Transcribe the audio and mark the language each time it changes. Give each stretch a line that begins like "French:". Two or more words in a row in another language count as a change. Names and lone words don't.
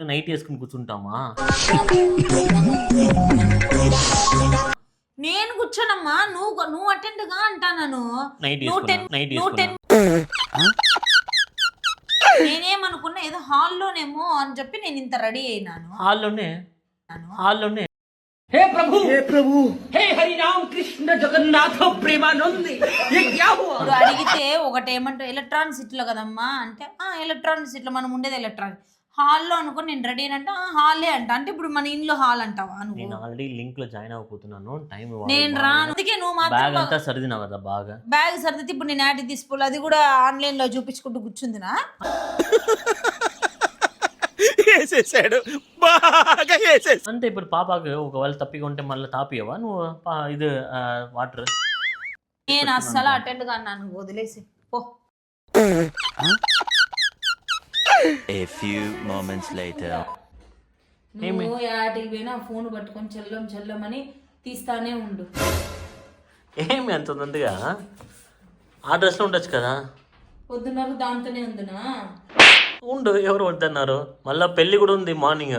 Telugu: నేను కూర్చోనమ్మా, నువ్వు అటెండ్ గా అంటాను. నైట్ నేనేమనుకున్నా ఏదో హాల్లోనేమో అని చెప్పి నేను ఇంత రెడీ అయినాను. హాల్లోనే
Hindi: हे प्रभु हे हरि राम कृष्ण जगन्नाथ प्रेमानंद ये क्या हुआ?
Telugu: ఇప్పుడు అడిగితే ఒకటేమంటావు ఎలక్ట్రానిక్ సిటీలో కదమ్మా అంటే ఎలక్ట్రానిక్ సిటీలో మనం ఉండేది ఎలక్ట్రానిక్ హాల్లో అనుకుని నేను రెడీ అంటే హాలే అంట. అంటే ఇప్పుడు మన ఇంట్లో హాల్ అంటావా నువ్వు? నేను ఆల్రెడీ లింక్ లో జాయిన్ అయిపోతున్నాను. టైం నేను రాను. అందుకే నువ్వు మాత్రం బ్యాగ్ అంతా సర్దినావు కదా బాగా. బ్యాగ్ సర్దితే ఇప్పుడు నేను యాడ్ తీసుకోవాలి, అది కూడా ఆన్లైన్ లో చూపించుకుంటూ కూర్చుందినా. వేసేసాడు, బాగా వేసేసాడు. అంటే ఇప్పుడు పాపకి ఒకవేళ తప్పిగా ఉంటే మళ్ళీ తాపియవా నువ్వు ఇది వాటర్? నేను అస్సలు అటెండ్ కాను, నన్ను వదిలేసి పో.
English: A few moments later.
Telugu: నువ్వు యాటికి పోయినా ఫోన్ పట్టుకొని చెల్లం చెల్లమని తీస్తానే ఉండు. ఏమి అంత ఉందిగా, ఆ డ్రెస్లో ఉండొచ్చు కదా. పొద్దున్నరకు దాంతోనే ఉందినా, ఉండు, ఎవరు వద్దన్నారు? మళ్ళీ పెళ్ళి కూడా ఉంది మార్నింగ్.